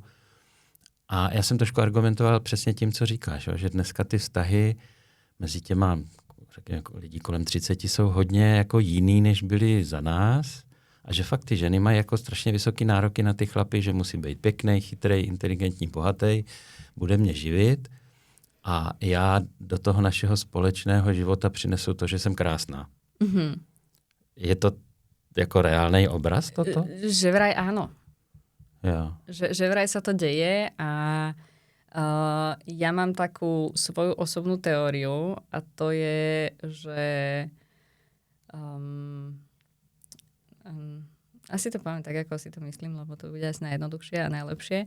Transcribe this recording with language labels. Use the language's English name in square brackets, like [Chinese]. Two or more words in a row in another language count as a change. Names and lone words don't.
[Czech] A já jsem trošku argumentoval přesně tím, co říkáš, že dneska ty vztahy mezi těma jako lidí kolem 30 jsou hodně jako jiný, než byli za nás. A že fakt ty ženy mají jako strašně vysoké nároky na ty chlapy, že musí být pěkný, chytrý, inteligentní, bohatý, bude mě živit. A já do toho našeho společného života přinesu to, že jsem krásná. Mm-hmm. Je to jako reálnej obraz toto? [Slovak] Že vraj áno. [Czech] Jo. [Slovak] Že vraj sa to deje a ja mám takú svoju osobnú teóriu a to je, že asi to poviem tak, ako si to myslím, lebo to bude asi najjednoduchšie a najlepšie.